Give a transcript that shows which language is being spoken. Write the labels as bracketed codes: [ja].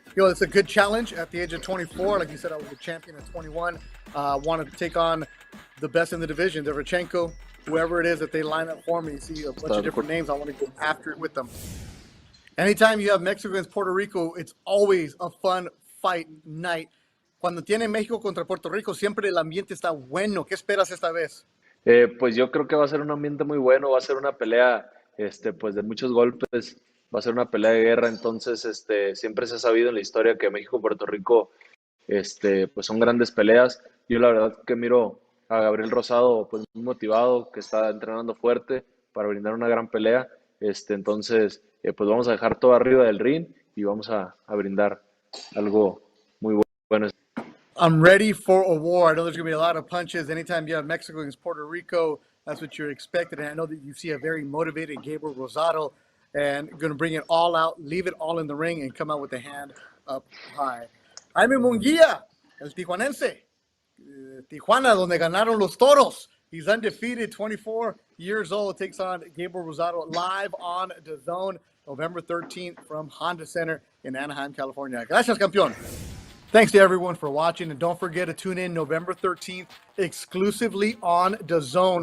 [en] You know, it's a good challenge at the age of 24. Like you said, I was a champion at 21. Wanted to take on the best in the division, Derviachenko, whoever it is that they line up for me. See a bunch of different names. I want to go after it with them. Anytime you have Mexico against Puerto Rico, it's always a fun fight night. [es] Cuando tiene México contra Puerto Rico, siempre el ambiente está bueno. ¿Qué esperas esta vez? Pues yo creo que va a ser un ambiente muy bueno, va a ser una pelea pues de muchos golpes, va a ser una pelea de guerra, entonces siempre se ha sabido en la historia que México y Puerto Rico pues son grandes peleas. Yo la verdad que miro a Gabriel Rosado pues muy motivado, que está entrenando fuerte para brindar una gran pelea, entonces pues vamos a dejar todo arriba del ring y vamos a brindar algo muy bueno. [en] I'm ready for a war. I know there's going to be a lot of punches. Anytime you have Mexico against Puerto Rico, that's what you're expected. And I know that you see a very motivated Gabriel Rosado and going to bring it all out, leave it all in the ring, and come out with a hand up high. [es] Jaime Munguia, el tijuanense. Tijuana, donde ganaron los Toros. [en] He's undefeated, 24 years old. Takes on Gabriel Rosado live on DAZN, November 13th from Honda Center in Anaheim, California. [es] Gracias, campeón. [en] Thanks to everyone for watching, and don't forget to tune in November 13th exclusively on DAZN.